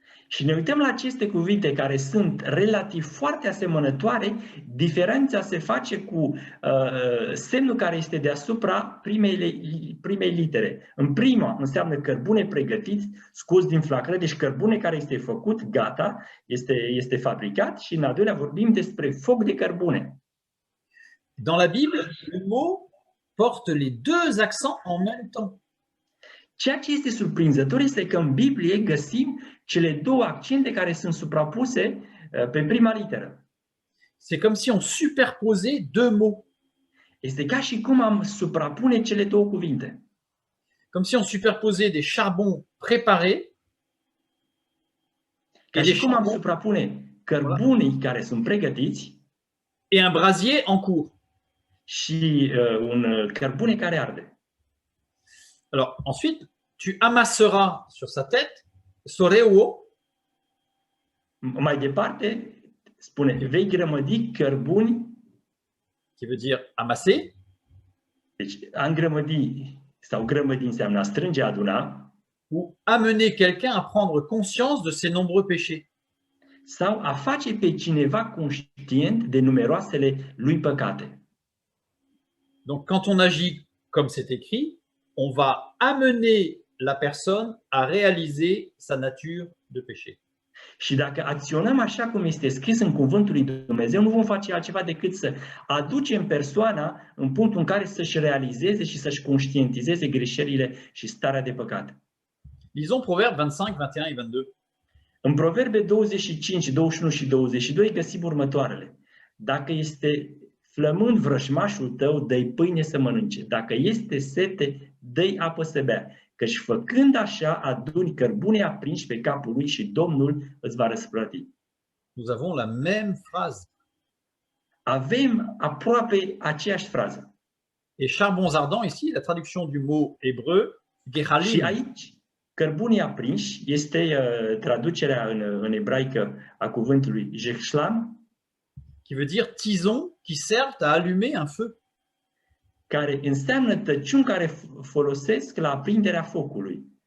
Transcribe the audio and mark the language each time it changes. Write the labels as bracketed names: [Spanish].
[Romanian] Și ne uităm la aceste cuvinte care sunt relativ foarte asemănătoare, diferența se face cu semnul care este deasupra primei litere. În prima înseamnă cărbune pregătit, scos din flacără, deci cărbune care este făcut, gata, este fabricat, și în al doilea vorbim despre foc de cărbune. [French] Dans la Bible, le mot porte les deux accents en même temps. [Romanian] Ceea ce este surprinzător este că în Biblie găsim cele două accente care sunt suprapuse pe prima literă. [French] C'est comme si on superposait deux mots, [Romanian] Este ca și cum am suprapune cele două cuvinte. [French] comme si on superposait des charbons préparés [Romanian] Ca [French] et [Romanian] și [French] des [Romanian] cum am [French] charbons [Romanian] suprapune cărbunii care sunt pregătiți [French] et un brasier en cours. [Romanian] și un cărbune care arde. [French] Alors ensuite, tu amasseras sur sa tête soreuo, [Romanian] Mai departe, spune, vei grămădi cărbuni, [French] qui veut dire amasser, [Romanian] deci a îngrămădi sau grămădi înseamnă a strânge, a aduna, [French] ou amener quelqu'un à prendre conscience de ses nombreux péchés. [Romanian] sau a face pe cineva conștient de numeroasele lui păcate. [French] Donc quand on agit comme c'est écrit, on va amener la personne à réaliser sa nature de péché. [Romanian] Și dacă acționăm așa cum este scris în Cuvântul lui Dumnezeu, nu vom face altceva decât să aducem persoana în punctul în care să-și realizeze și să-și conștientizeze greșelile și starea de păcat. [French] Lisons Proverbes 25, 21 et 22. [Romanian] În Proverbe 25, 21 și 22 găsim următoarele. Dacă este flămând vrăjmașul tău, dă-i pâine să mănânce. Dacă este sete, dă-i apă să bea. Căci făcând așa, aduni cărbune aprinși pe capul lui și Domnul îți va răsplăti. [French] Nous avons la même phrase. [Romanian] Avem aproape aceeași frază. [French] Et charbons ardents, ici, la traduction du mot hébreu, [Romanian] Și [Hebrew] gehalim, [Romanian] aici, cărbunii aprinși este traducerea în ebraică a cuvântului jehshlam, [French] qui veut dire tisons qui servent à allumer un feu. [Romanian] care înseamnă tăciuni care folosesc la aprinderea focului.